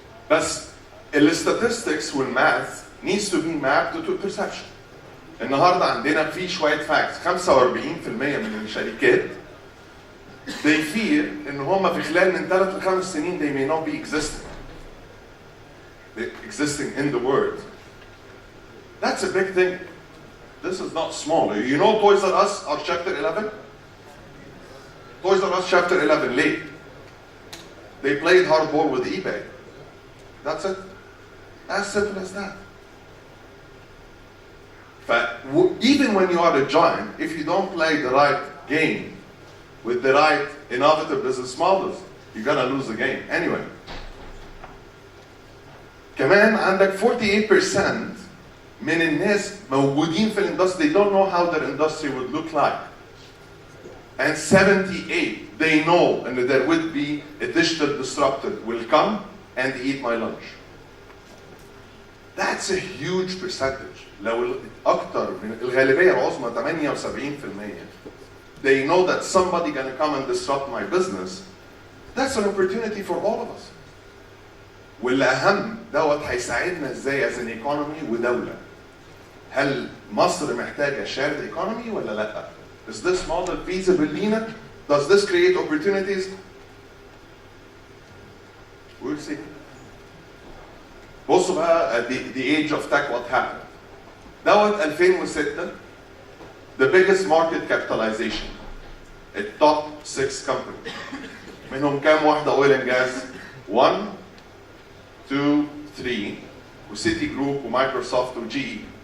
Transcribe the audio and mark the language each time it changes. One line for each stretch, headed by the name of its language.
Arabic: بس الستاتستكس والماث
English: needs to be mapped to perception.
Arabic: النهارده عندنا في شويه فاكتس 45% من الشركات
English: they fear
Arabic: ان هم في خلال من 3 ل 5 سنين
English: they may not be existing in the world. That's a big thing. This is not small. You know Toys R Us are chapter 11? Toys R Us chapter 11 late. They played hardball with eBay. That's it. As simple as that. But even when you are a giant, if you don't play the right game with the right innovative business models, you're gonna lose the game anyway.
Arabic: كمان عندك 48% من الناس موجودين في الاندستري
English: they don't know how their industry would look like. And 78 they know and there would be a digital disruptor will come and eat my lunch. That's a huge percentage.
Arabic: لو أكتر من الغالبية العظمى
English: 78% they know that somebody gonna come and disrupt my business. That's an opportunity for all of us.
Arabic: واللي أهم دوت هيساعدنا ازاي
English: as an economy
Arabic: ودولة. هل مصر محتاجة
English: shared economy
Arabic: ولا لأ؟
English: Is this model feasible
Arabic: لينا؟
English: Does this create opportunities? We'll see.
Arabic: بصوا بقى
English: the age of tech what happened. Dot 2006 the biggest market capitalization.
Arabic: التوب 6 companies. منهم كام واحدة
English: oil and gas؟
Arabic: 1 2 3 وسيتي جروب ومايكروسوفت وجي اي.